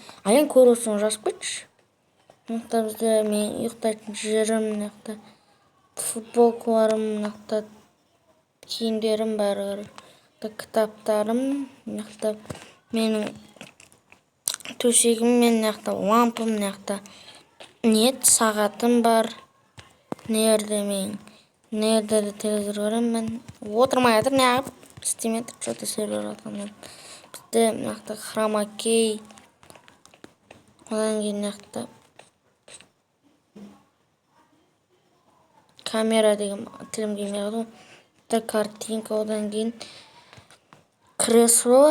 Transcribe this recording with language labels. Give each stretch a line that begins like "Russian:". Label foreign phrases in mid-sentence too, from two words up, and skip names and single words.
Kazakh: Аян көресің, жазып кетші. Мынақта бізде мен ұйықтайтын жерім, мынақта футболкаларым, мынақта киімдерім бәрі, кітаптарым, мынақта менің төсегім, мен мынақта лампым, мынақта сағатым бар. Нерде телевизор көремін. Отырмай жатыр, неғып істемеді,
Russian: что-то сервер атқаннан.
Kazakh: Бізде мынақта хромакей. Одан кейін мынақта камера деген тілім келмей қалды. Картинка, одан кейін кресло.